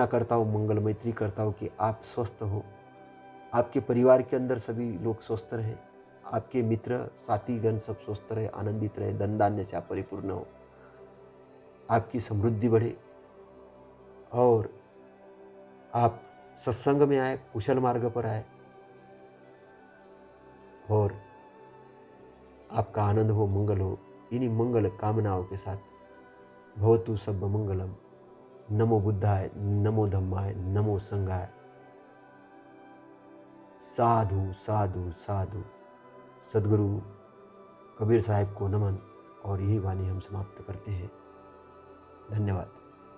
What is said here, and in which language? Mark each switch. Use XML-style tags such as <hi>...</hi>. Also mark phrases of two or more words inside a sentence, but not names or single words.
<hi>करता हूँ, मंगल मैत्री करता हूँ कि आप स्वस्थ हो, आपके परिवार के अंदर सभी लोग स्वस्थ रहें, आपके मित्र साथीगण सब स्वस्थ रहे, आनंदित रहे, धन धान्य से आप परिपूर्ण हो, आपकी समृद्धि बढ़े और आप सत्संग में आए, कुशल मार्ग पर आए और आपका आनंद हो, मंगल हो। इन्हीं मंगल कामनाओं के साथ</hi> <pi>भवतु सब मंगलम। नमो बुद्धाय, नमो धम्माय, नमो संघाय।</pi> <hi>साधु साधु साधु। सद्गुरु कबीर साहिब को नमन। और यही वाणी हम समाप्त करते हैं। धन्यवाद।</hi>